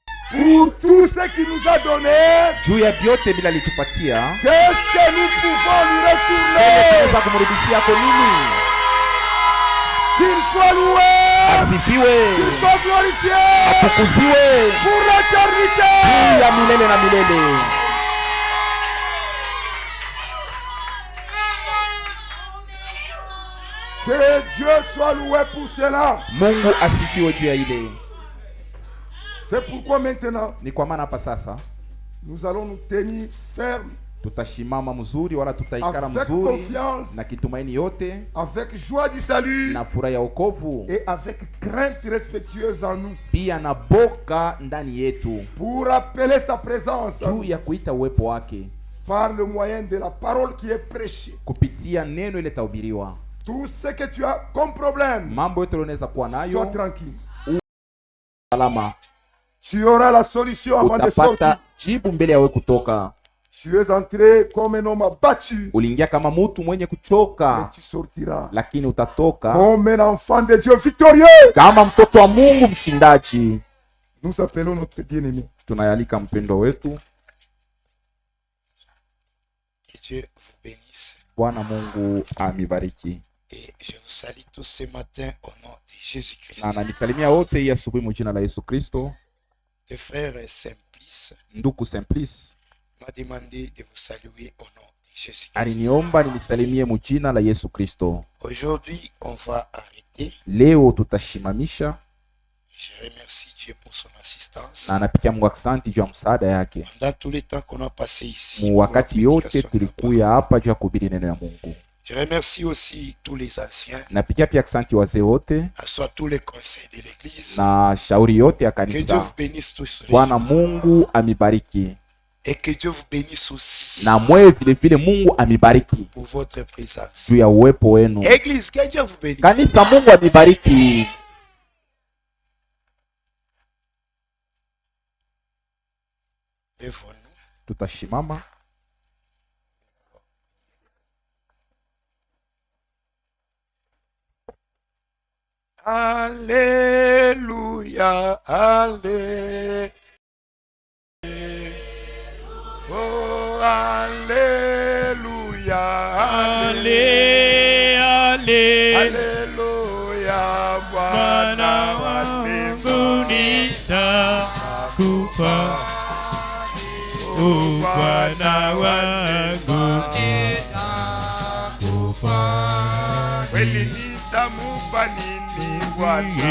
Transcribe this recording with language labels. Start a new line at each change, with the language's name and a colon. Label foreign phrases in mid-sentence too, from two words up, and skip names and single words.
French: pour tout ce qu'il nous a donné,
Swahili: juu ya vyote bila alitupatia,
French: qu'est-ce que nous pouvons lui retourner?
Swahili: tunaweza kumrudishia kwa nini?
French: Qu'il soit loué,
Swahili: Asifiwe,
French: qu'il soit glorifié
Swahili: atukuziwe
French: pour l'éternité.
Swahili: juu ya milele na milele.
French: Que Dieu soit loué pour cela.
Swahili: Mungu asifiwe juu ya ile.
French: C'est pourquoi maintenant
Swahili: Ni kwa maana hapa sasa
French: nous allons nous tenir fermes,
Swahili: tutashimama mzuri, wala tutaikara
French: avec
Swahili: mzuri
French: confiance,
Swahili: na kitumaini yote
French: avec joie du salut
Swahili: na furaha ya wokovu,
French: et avec crainte respectueuse en nous,
Swahili: pia na boka ndani yetu,
French: pour appeler sa présence
Swahili: juu ya kuita uwepo wake
French: par le moyen de la parole qui est prêchée.
Swahili: kupitia neno ile tahubiriwa.
French: Tout ce que tu as comme problème,
Swahili: Mambo yote unaweza kuwa
French: sois
Swahili: nayo
French: tranquille.
Swahili: salama,
French: Tu auras la solution avant de sortir.
Swahili: utapata jibu mbele yawe kutoka.
French: Tu es entré comme un homme abattu,
Swahili: Uliingia kama mtu mwenye
French: mais
Swahili: kuchoka,
French: tu sortiras
Swahili: lakini utatoka
French: comme un enfant de Dieu victorieux.
Swahili: kama mtoto wa Mungu mshindaji.
French: Nous appelons notre bien-aimé.
Swahili: Tunayalika mpendo wetu.
French: Que Dieu vous bénisse.
Swahili: Bwana Mungu amibariki.
French: Et je vous salue tous ce matin au nom de Jésus-Christ.
Swahili: Na ananisalimia wote hii asubuhi mu jina la Yesu Kristo.
French: Le frère Simplice
Swahili: Ndugu Simplice
French: m'a demandé de vous saluer au nom de Jésus-Christ.
Swahili: aliniomba nimsalimie mu jina la Yesu Kristo.
French: Aujourd'hui, on va arrêter.
Swahili: Leo tutashimamisha,
French: Je remercie Dieu pour son assistance.
Swahili: na anapikia Mungu asante juu ya msaada yake
French: Dans tout le temps qu'on a passé ici.
Swahili: mu
French: pour la
Swahili: wakati yote
French: prédication de la
Swahili: tulikuya
French: parole.
Swahili: hapa juu ya kuhubiri neno ya Mungu.
French: Je remercie aussi tous les anciens,
Swahili: Napikia pia asante wazee wote
French: soit tous les conseils de l'église.
Swahili: na shauri yote ya
French: Que Dieu
Swahili: kanisa.
French: vous bénisse tous.
Swahili: Bwana Mungu amibariki,
French: Et que Dieu vous bénisse aussi
Swahili: na mwe vile vile Mungu amibariki
French: pour votre présence.
Swahili: juu ya uwepo wenu.
French: Église, que Dieu vous bénisse.
Swahili: Kanisa, Mungu amibariki.
French: Lèvons-nous.
Swahili: Tutashimama.
French: Alléluia, Alléluia. Oh, Alléluia, Alléluia. Alléluia,
Swahili: Bwana wangu nitakufa, Bwana wangu nitakufa, kweli nitamupa nini Bwana?